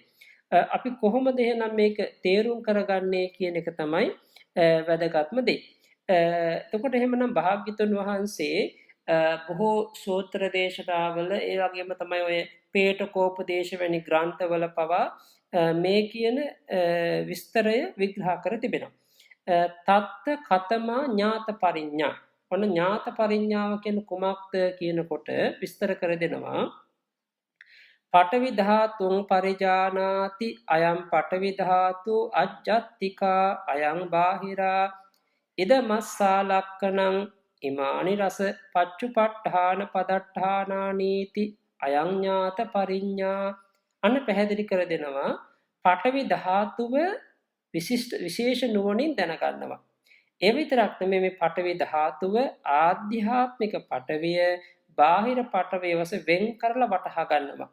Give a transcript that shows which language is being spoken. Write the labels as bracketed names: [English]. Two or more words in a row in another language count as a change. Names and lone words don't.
[Sinhala] අපි කොහොමද එහෙනම් මේක තේරුම් කරගන්නේ කියන එක තමයි වැදගත්ම දේ. එතකොට එහෙමනම් භාග්‍යතුන් වහන්සේ බොහෝ සූත්‍ර දේශනාවල ඒ වගේම තමයි ඔය පේටකෝපදේශ වැනි ග්‍රන්ථවල පවා මේ කියන විස්තරය විග්‍රහ කර තිබෙනවා. [Pali] තත්ත කතමා ඥාත පරිඤ්ඤා. [Sinhala] ඔන්න ඥාත පරිඤ්ඤාව කියන කුමක්ද කියනකොට විස්තර කර දෙනවා. [Pali] පඨවි ධාතුං පරිජානාති අයං පඨවි ධාතු අජ්ජත්තිකා අයං බාහිරා ඉදමස්සා ලක්කණං ඉමානි රස පච්චුපට්ඨාන පදට්ඨානානීති අයං ඥාත පරිඤ්ඤා. [Sinhala] අන්න පැහැදිලි කර දෙනවා පඨවි ධාතුව විශේෂ නුවණින් දැනගන්නවා. ඒ විතරක් නෙමෙයි මේ පඨවි ධාතුව ආධ්‍යාත්මික පඨවිය බාහිර පඨවිය වශයෙන් වෙන් කරලා වටහා ගන්නවා.